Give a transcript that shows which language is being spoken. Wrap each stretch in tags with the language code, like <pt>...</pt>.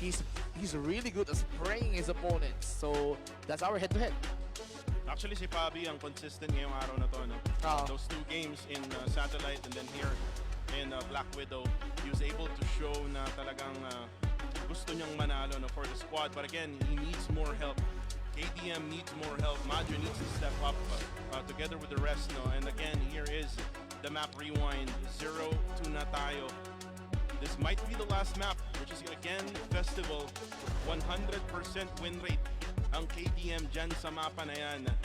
<en>He's really good at spraying his opponents. So, that's our head-to-head.</en> <tl>Actually, si Pabi ang consistent ngayong araw na to. No?</tl> <en>Those 2 games in Satellite and then here in Black Widow, he was able to show</en> <tl>na talagang gusto niyang manalo,</tl> <en>no, for the squad. But again, he needs more help. KDM needs more help. Majo needs to step up together with the rest. No? And again, here is the map rewind.</en> <tl>0-2 na tayo.</tl> <en>This might be the last map, which is again Festival.</en> <tl>100% win rate ang KDM dyan sa mapa na yan.</tl>